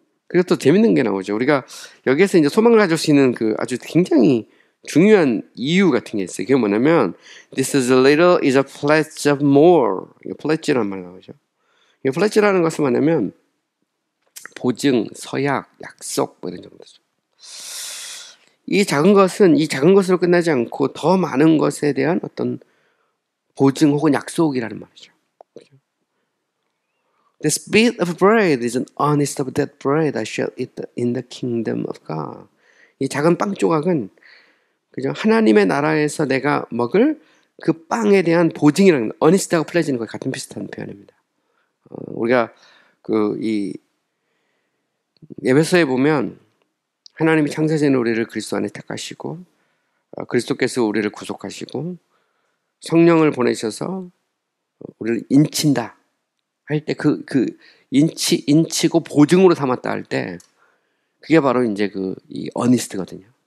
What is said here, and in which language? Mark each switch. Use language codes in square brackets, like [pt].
[ko] 그리고 또 재밌는 게 나오죠. 우리가 여기에서 이제 소망을 가질 수 있는 그 아주 굉장히 중요한 이유 같은 게 있어요. 그게 뭐냐면 [en] This is a little is a pledge of more. [ko] pledge라는 말 나오죠. 이 pledge라는 것은 뭐냐면 보증, 서약, 약속 뭐 이런 정도죠. 이 작은 것은 이 작은 것으로 끝나지 않고 더 많은 것에 대한 어떤 보증 혹은 약속이라는 말이죠. [en] This bit of bread is an honest of that bread I shall eat in the kingdom of God. [ko] 이 작은 빵 조각은 그죠? 하나님의 나라에서 내가 먹을 그 빵에 대한 보증이라는 honest하고 pledge는 거의 같은 비슷한 표현입니다. 우리가 이 에베소에 보면 하나님이 창세전 우리를 그리스도 안에 택하시고 그리스도께서 우리를 구속하시고 성령을 보내셔서 우리를 인친다 할 때 인치고 보증으로 삼았다 할 때 그게 바로 이제 이 어니스트거든요.